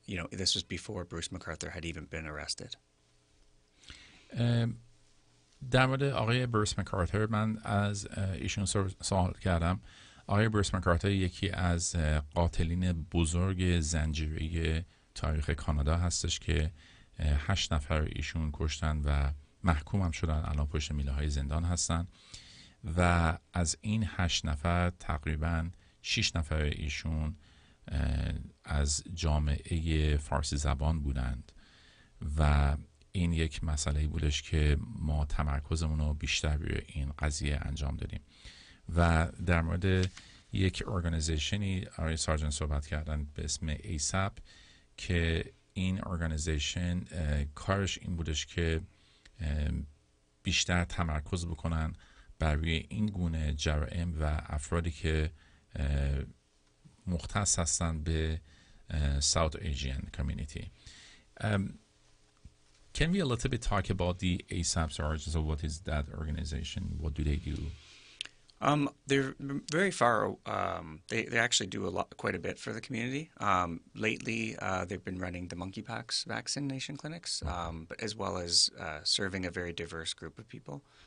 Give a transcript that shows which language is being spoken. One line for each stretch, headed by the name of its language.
English: This was before Bruce MacArthur had even been arrested.
Persian: در مورد آقای بروس مکارتر من از ایشون سوال کردم. آقای بروس مکارتر یکی از قاتلین بزرگ زنجیره تاریخ کانادا هستش که 8 نفر ایشون کشتن و محکوم هم شدن، الان پشت میله های زندان هستن و از این 8 نفر تقریبا 6 نفر ایشون از جامعه فارسی زبان بودند و این یک مسئله بودش که ما تمرکزمون رو بیشتر روی این قضیه انجام دادیم و در مورد یک ارگانیزیشنی آقای سارجن صحبت کردن به اسم ایسپ که این ارگانیزیشن کارش این بودش که بیشتر تمرکز بکنن بر روی این گونه جرائم و افرادی که مختص هستن به
English: South Asian community. Can we a little bit talk about the ASAP Sarge? So what is that organization? What do they do? They're very far. They actually do quite a bit for the community. Lately, they've been running the monkeypox vaccination clinics, but as well as serving a very diverse group of people.